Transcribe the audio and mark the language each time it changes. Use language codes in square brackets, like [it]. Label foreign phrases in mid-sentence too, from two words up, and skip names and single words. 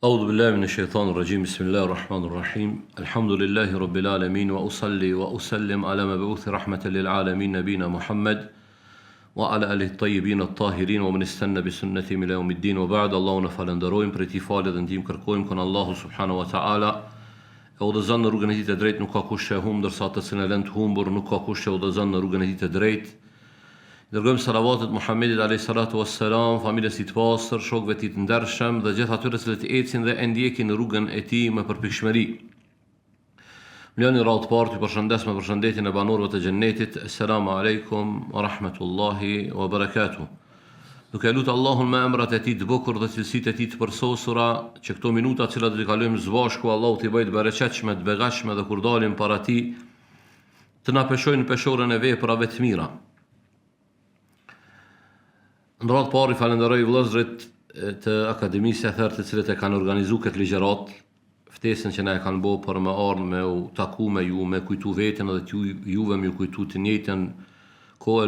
[ar] أعوذ بالله من الشيطان الرجيم بسم الله الرحمن الرحيم الحمد لله رب العالمين وأصلي وأسلم على مبعوث رحمة للعالمين نبينا محمد وعلى آله الطيبين الطاهرين ومن استنى بسنتهم إلى يوم الدين وبعد [sq] الله نفالندروim për ti falë dhe ndihmë kërkojmë kon Allahu [ar] سبحانه وتعالى [sq] e udhëzon në rrugën e tij të drejtë, nuk ka kush që humb ndërsa ato që lën të humbur, nuk ka kush që udhëzon në rrugën e tij të drejtë. Dërgojmë salavatet Muhammedit [ar] عليه الصلاة والسلام, [sq] familjes së tij të pastër, shokëve të tij të ndershëm dhe gjithë atyre që ecin dhe e ndjekin rrugën e tij me përpikshmëri. Mloni radh parë, ju përshëndes me përshëndetjen e banorëve të xhennetit. [ar] السلام عليكم ورحمة الله وبركاته. [sq] Duke lutur Allahun me emrat e tij të bukur dhe cilësitë e tij të përsosura, që këto minuta që do të kalojmë së bashku, Allahu t'i bëjë të bereqetshme, të begashme dhe kur dalim para tij, të na peshojnë peshorën e veprave të mira. Në radhë parë i falenderoj vëllezërit të Akademisë e Thertë të cilët e kanë organizuar këtë ligjërat, ftesën që na e kanë bërë për me ardhur me u taku me ju, me kujtu veten dhe juve me ju kujtu të njëjtën kohë.